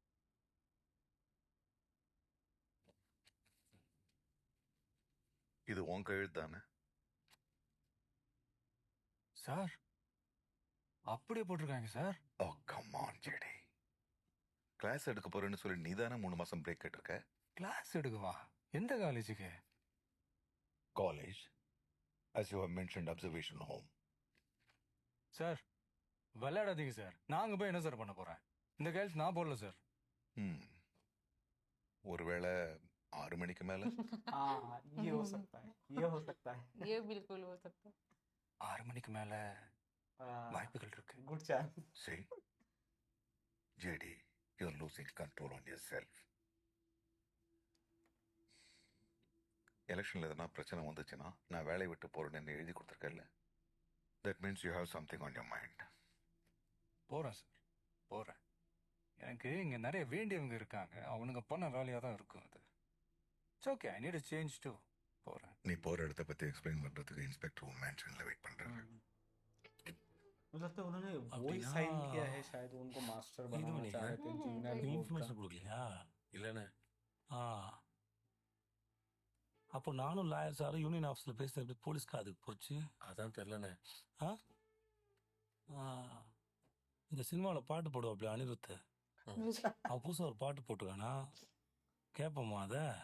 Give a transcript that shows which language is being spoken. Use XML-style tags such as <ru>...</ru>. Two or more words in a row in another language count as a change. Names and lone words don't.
<ta>இது உன் கையெழுத்து தானே? சார் அப்படியே போட்டிருக்காங்க சார்.</ta> <en>oh come on JD.</en> <ta>கிளாஸ் எடுக்க போறேன்னு சொல்லி நீ தானே 3 மாசம் பிரேக் கேட்டிருக்க. கிளாஸ் எடுக்கவா? எந்த காலேஜுக்கு?</ta> <en>காலேஜ் as you have mentioned observation home.</en> <ta>சார் விளையாடாதீங்க சார். நாங்க போய் என்ன சார் பண்ண போறேன்? இந்த கேள்வி நான் போடல சார். ஒருவேளை 6 மணிக்கு மேல</ta> <hi>हाँ ये हो सकता है, ये हो सकता है. ये बिल्कुल हो सकता है.</hi> <ta>6 மணிக்கு மேல வாய்ப்புகள் இருக்கு.</ta> <en>good chance. see JD you are losing control on yourself.</en> <ta>எலெக்ஷன்ல எதனா பிரச்சனை வந்துச்சுன்னா நான் வேலையை விட்டு போறேன்னு எழுதி கொடுத்துருக்கேன்ல.</ta> <en>that means you have something on your mind.</en> <ta>போறேன் சார் போறேன். எனக்கு இங்க நிறைய வேண்டியவங்க இருக்காங்க. அவனுங்க பண்ண வேலையா தான் இருக்கும் அது.</ta> <en>it's okay. I need a change too.</en> <ta>போறேன். நீ போற இடத்த பத்தி எக்ஸ்பிளைன் பண்றதுக்கு இன்ஸ்பெக்டர் மேன்ஷன்ல வெயிட் பண்றாங்க.</ta> <hi>मुझे लगता है उन्होंने वो ही</hi> <ta>அப்படின்னா</ta> <hi>साइन किया है, शायद उनको मास्टर बनाना चाह रहे थे</hi> <en>juvenile court</en> <ta>இன்ஃபர்மேஷன்</ta> <hi>का.</hi> <ta>கொடுக்கலையா? இல்லைண்ணே. அப்போ நானும் லாயர் சாரும் யூனியன் ஆஃபீஸில் பேசுறது எப்படி போலீஸ்க்கு அதுக்கு போச்சு? அதான் தெரிலண்ணே. ஆ ஆ, இந்த சினிமாவில் பாட்டு போடுவாப்ல அனிருத். அவன் புதுசாக ஒரு பாட்டு போட்டுக்கானா? கேட்போமா அதை?</ta>